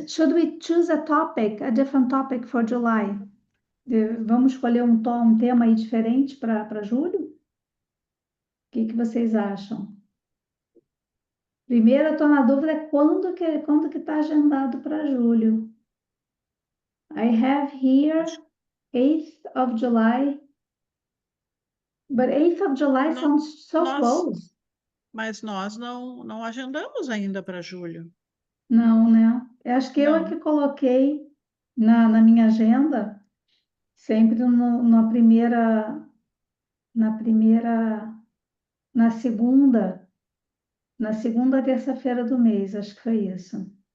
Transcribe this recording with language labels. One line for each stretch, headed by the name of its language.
English: Should we choose a topic, a different topic for July?
Portuguese: Vamos escolher um tema aí diferente para julho? O que vocês acham? Primeiro, eu estou na dúvida quando que está agendado para julho.
English: I have here 8th of July, but 8th of July
Portuguese: Nó-
English: sounds so
Portuguese: Nós,
English: close.
Portuguese: mas nós não agendamos ainda para julho. Não, né? Eu acho que eu é que Não. coloquei na minha agenda, sempre na primeira, na segunda, na segunda terça-feira do mês, acho que foi isso.